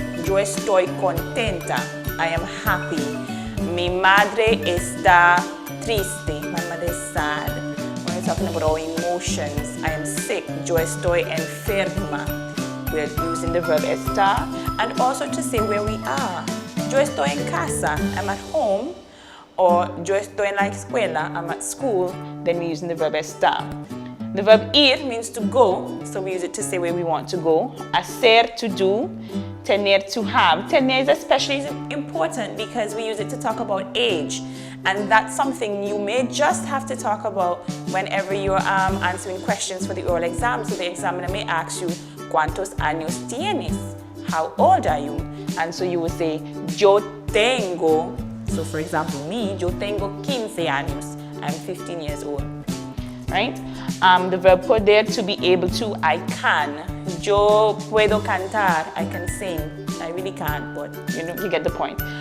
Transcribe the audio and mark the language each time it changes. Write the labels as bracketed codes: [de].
[es] Yo estoy contenta. [en] I am happy. [es] Mi madre está triste. [en] My mother is sad. When we're talking about our emotions, I am sick. [es] Yo estoy enferma. [en] We're using the verb estar. And also to say where we are. [es] Yo estoy en casa. [en] I'm at home. [es] Or yo estoy en la escuela. [en] I'm at school. Then we're using the verb estar. The verb ir means to go, so we use it to say where we want to go. Hacer, to do. Tener, to have. Tener is especially important because we use it to talk about age. And that's something you may just have to talk about whenever you're answering questions for the oral exam. So the examiner may ask you, [es] ¿Cuántos años tienes? [en] How old are you? And so you will say, [es] yo tengo. [en] So for example, me, [es] yo tengo 15 años. [en] I'm 15 years old. Right? The verb poder, to be able to, I can. [es] Yo puedo cantar, [en] I can sing. I really can't, but you get the point.